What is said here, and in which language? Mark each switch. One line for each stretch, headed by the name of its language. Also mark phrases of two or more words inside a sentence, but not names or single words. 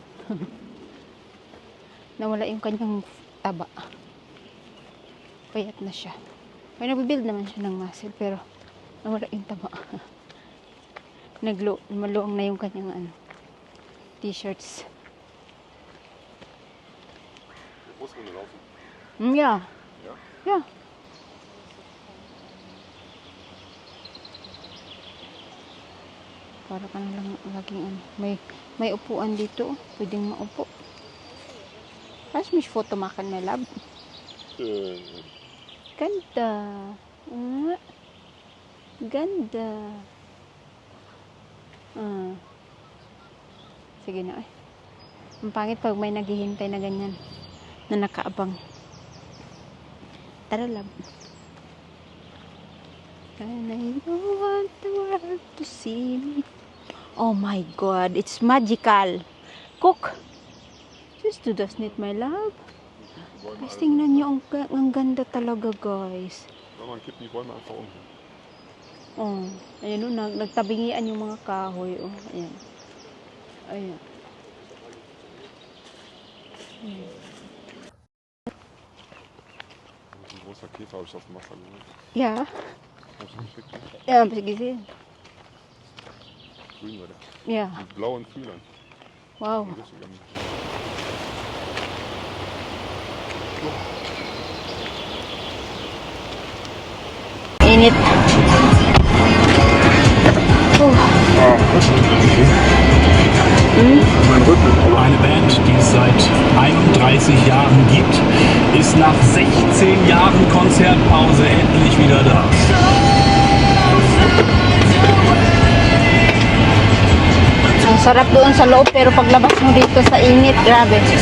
Filipino: Nawala yung kanyang taba. Payat na siya. May nabibuild naman siya ng muscle, pero nawala yung taba. Maluwang na yung kanyang t-shirts.
German: Wo ist man laufen?
English: Yeah.
German: Ja?
English: Yeah.
Filipino: Para ka na lang laging may upuan dito. Pwedeng maupo.
German: Lass mich Foto machen,
English: my love.
Filipino: Ganda. Ganda. Sige na. Ang pangit pag may naghihintay na ganyan. Na nakaabang. Tara, love.
English: And I don't want the world to see me. Oh my God, it's magical. Cook. Just do this need, my love.
Filipino: Guys, tingnan nyo, ang ganda talaga, guys.
German: Man kippt die Bäume einfach um.
Filipino: Oh, ayan o, nagtabingian yung mga kahoy. Oh, ayan. Ayan.
German: Ein großer Käfer habe ich auf dem Wasser gesehen. Ja. Hab ich nicht geschickt. Ja, hab ich gesehen. Grün war der. Ja. Mit blauen Fühlern. Wow. Richtig am-
Filipino: Init.
German: Eine Band, die es seit 31 Jahren gibt, ist nach 16 Jahren Konzertpause endlich wieder da.
Filipino: Ang sarap doon sa loob, pero paglabas mo dito sa init, grabe.